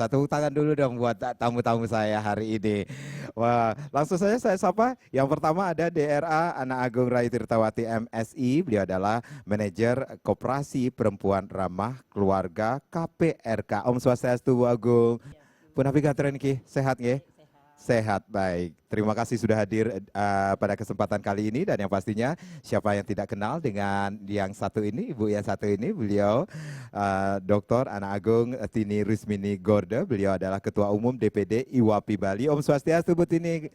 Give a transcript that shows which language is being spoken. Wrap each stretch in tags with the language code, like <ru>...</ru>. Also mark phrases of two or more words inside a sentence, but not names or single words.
<id>Tepuk tangan dulu dong buat tamu-tamu saya hari ini. Wah, langsung saja saya sapa. Yang pertama ada DRA Ana Agung Rai Tirtawati MSI. Beliau adalah manajer Koperasi Perempuan Ramah Keluarga KPRK.</id> <ban>Om Swastiastu Bu Agung. Punapi gaturan ki, sehat nggih?</ban> <id>Sehat, baik. Terima kasih sudah hadir pada kesempatan kali ini dan yang pastinya siapa yang tidak kenal dengan yang satu ini, Ibu yang satu ini, beliau Dr. Ana Agung Tini Rusmini Gorda. Beliau adalah Ketua Umum DPD IWAPI Bali.</id> <ban>Om Swastiastu</ban> <id>Bu Tini.</id>